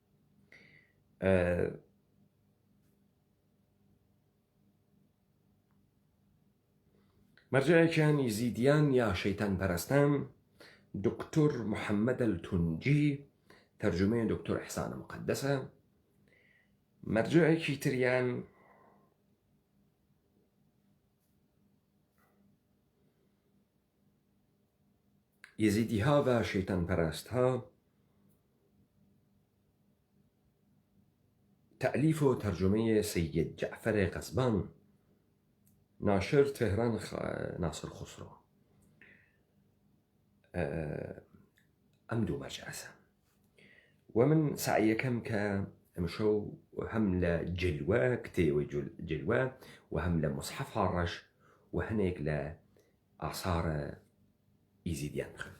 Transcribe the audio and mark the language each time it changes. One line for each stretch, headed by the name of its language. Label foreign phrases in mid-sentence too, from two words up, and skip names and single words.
Southern Kurdish: مەرجەعێکیان یزیدیان یا شەیتان پەرستان، دکتۆر محەممەد التونجی، تەرجمەی دکتۆر ئیحسانە مقەدەسە. مەرجەعێکی تریان یزیدیها و شەیتان پەرستها،
Persian: تألیف و ترجمه سید جعفر قزبان، ناشر تهران ناصر خسرو.
Southern Kurdish: ئەم دوو مەرجەعە و من سعیەکەم کە ئەمشەو هەم لە جلوە کتێوەی جلوە و هەم لە مصحەفا ڕەش و هەنێک لە ئاسارە ئیزیدیان بخوێنەوە.